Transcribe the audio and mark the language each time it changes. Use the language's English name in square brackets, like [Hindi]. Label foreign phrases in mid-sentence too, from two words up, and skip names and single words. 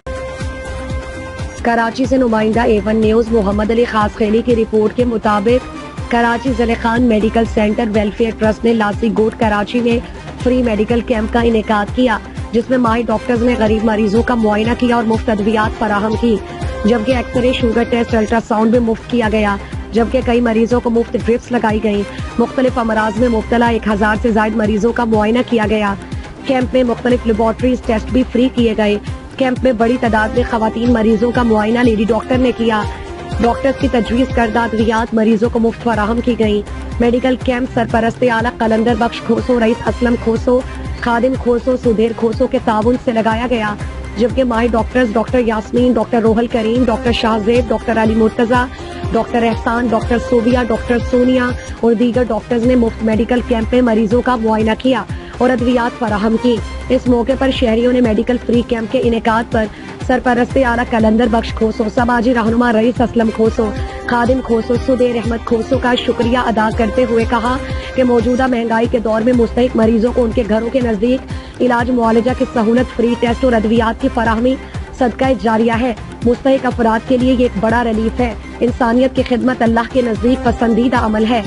[Urdu] کراچی سے نمائندہ A1 نیوز محمد علی خاص خیلی کی رپورٹ کے مطابق کراچی ضلع خان میڈیکل سینٹر ویلفیئر ٹرسٹ نے لاسی گوٹ کراچی میں فری میڈیکل کیمپ کا انعقاد کیا جس میں ماہر ڈاکٹرز نے غریب مریضوں کا معائنہ کیا اور مفت ادویات فراہم کی، جبکہ ایکس رے، شوگر ٹیسٹ، الٹرا ساؤنڈ بھی مفت کیا گیا، جبکہ کئی مریضوں کو مفت ڈرپس لگائی گئیں۔ مختلف امراض میں مبتلا 1000 سے زائد مریضوں کا معائنہ کیا گیا۔ کیمپ میں مختلف لیبارٹریز ٹیسٹ بھی فری کیے گئے۔ کیمپ میں بڑی تعداد میں خواتین مریضوں کا معائنہ لیڈی ڈاکٹر نے کیا۔ ڈاکٹرز کی تجویز کردہ ادویات مریضوں کو مفت فراہم کی گئی. میڈیکل کیمپ سرپرستِ اعلیٰ قلندر بخش کھوسو، رئیس اسلم کھوسو، خادم کھوسو، سدھیر کھوسو کے تعاون سے لگایا گیا، جبکہ ماہر ڈاکٹرز ڈاکٹر یاسمین، ڈاکٹر روحل کریم، ڈاکٹر شاہزیب، ڈاکٹر علی مرتضیٰ، ڈاکٹر احسان، ڈاکٹر سوبیا، ڈاکٹر سونیا اور دیگر ڈاکٹرز نے مفت میڈیکل کیمپ میں مریضوں کا معائنہ کیا اور ادویات فراہم کیں. اس موقع پر شہریوں نے میڈیکل فری کیمپ کے انعقاد پر سرپرستِ اعلیٰ قلندر بخش کھوسو، سماجی رہنما رئیس اسلم کھوسو، خادم کھوسو، سدیر احمد کھوسو کا شکریہ ادا کرتے ہوئے کہا کہ موجودہ مہنگائی کے دور میں مستحق مریضوں کو ان کے گھروں کے نزدیک علاج معالجہ کی سہولت، فری ٹیسٹ اور ادویات کی فراہمی صدقہ جاریہ ہے. مستحق افراد کے لیے یہ ایک بڑا ریلیف ہے۔ انسانیت کی خدمت اللہ کے نزدیک پسندیدہ عمل ہے.